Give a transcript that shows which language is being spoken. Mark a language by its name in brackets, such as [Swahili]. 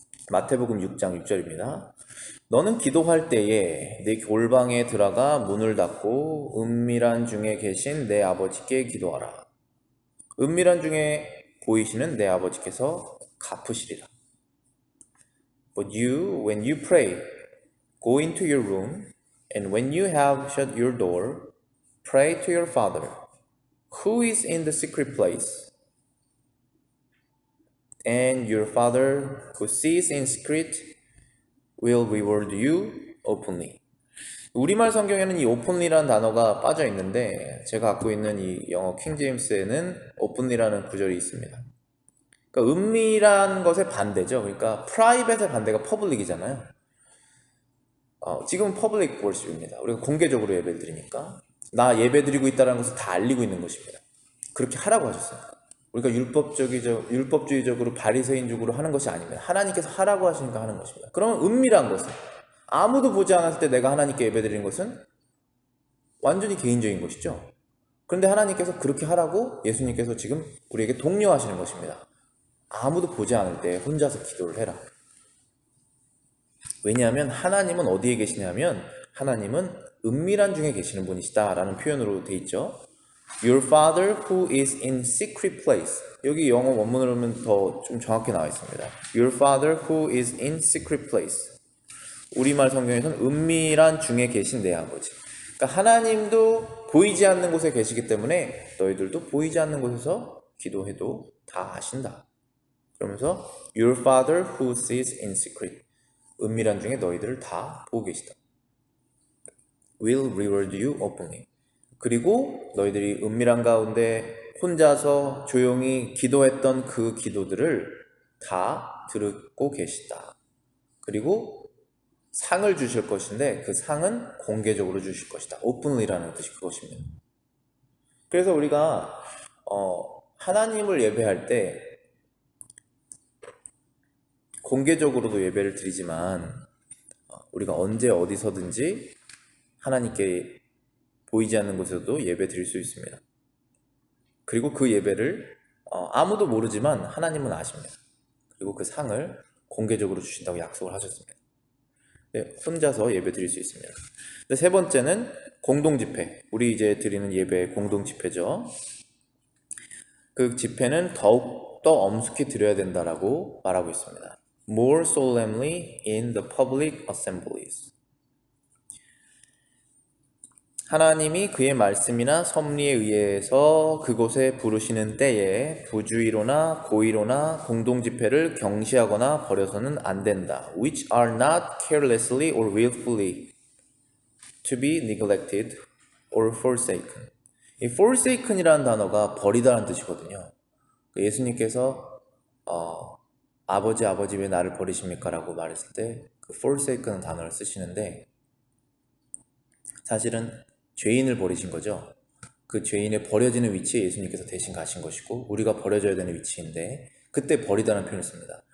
[Korean] 마태복음 6장 6절입니다. 너는 기도할 때에 네 골방에 들어가 문을 닫고 은밀한 중에 계신 내 아버지께 기도하라. 은밀한 중에 보이시는 내 아버지께서 갚으시리라. [English] But you, when you pray, go into your room, and when you have shut your door, pray to your Father, who is in the secret place. And your Father, who sees in secret, will reward you openly. [Korean] 우리말 성경에는 이 openly라는 단어가 빠져 있는데 제가 갖고 있는 이 영어 킹제임스에는 openly라는 구절이 있습니다. 그러니까 은밀한 것의 반대죠. 그러니까 private의 반대가 public이잖아요. 지금은 [English] public worship [Korean] 입니다. 우리가 공개적으로 예배를 드리니까 나 예배 드리고 있다는 것을 다 알리고 있는 것입니다. 그렇게 하라고 하셨어요. 우리가 율법주의적으로 바리새인적으로 하는 것이 아닙니다. 하나님께서 하라고 하시니까 하는 것입니다. 그러면 은밀한 것은 아무도 보지 않았을 때 내가 하나님께 예배드리는 것은 완전히 개인적인 것이죠. 그런데 하나님께서 그렇게 하라고 예수님께서 지금 우리에게 독려하시는 것입니다. 아무도 보지 않을 때 혼자서 기도를 해라. 왜냐하면 하나님은 어디에 계시냐면 하나님은 은밀한 중에 계시는 분이시다 라는 표현으로 돼 있죠. [English] Your Father who is in secret place. [Korean] 여기 영어 원문으로 보면 더 좀 정확히 나와 있습니다. [English] Your Father who is in secret place. [Korean] 우리말 성경에서는 은밀한 중에 계신 내 아버지. 그러니까 하나님도 보이지 않는 곳에 계시기 때문에 너희들도 보이지 않는 곳에서 기도해도 다 아신다. 그러면서 [English] Your Father who sees in secret. [Korean] 은밀한 중에 너희들을 다 보고 계시다. [English] Will reward you openly. [Korean] 그리고 너희들이 은밀한 가운데 혼자서 조용히 기도했던 그 기도들을 다 듣고 계시다. 그리고 상을 주실 것인데 그 상은 공개적으로 주실 것이다. openly라는 뜻이 그것입니다. 그래서 우리가 하나님을 예배할 때 공개적으로도 예배를 드리지만 우리가 언제 어디서든지 하나님께 보이지 않는 곳에서도 예배 드릴 수 있습니다. 그리고 그 예배를 아무도 모르지만 하나님은 아십니다. 그리고 그 상을 공개적으로 주신다고 약속을 하셨습니다. 네, 혼자서 예배 드릴 수 있습니다. 세 번째는 공동집회. 우리 이제 드리는 예배 공동집회죠. 그 집회는 더욱더 엄숙히 드려야 된다라고 말하고 있습니다. [English] More solemnly in the public assemblies. [Korean] 하나님이 그의 말씀이나 섭리에 의해서 그곳에 부르시는 때에 부주의로나 고의로나 공동집회를 경시하거나 버려서는 안 된다. [English] Which are not carelessly or willfully to be neglected or forsaken. [Korean] 이 forsaken이라는 단어가 버리다라는 뜻이거든요. 예수님께서 아버지 왜 나를 버리십니까? 라고 말했을 때 그 forsaken은 단어를 쓰시는데 사실은 죄인을 버리신 거죠. 그 죄인의 버려지는 위치에 예수님께서 대신 가신 것이고 우리가 버려져야 되는 위치인데 그때 버리다는 표현을 씁니다.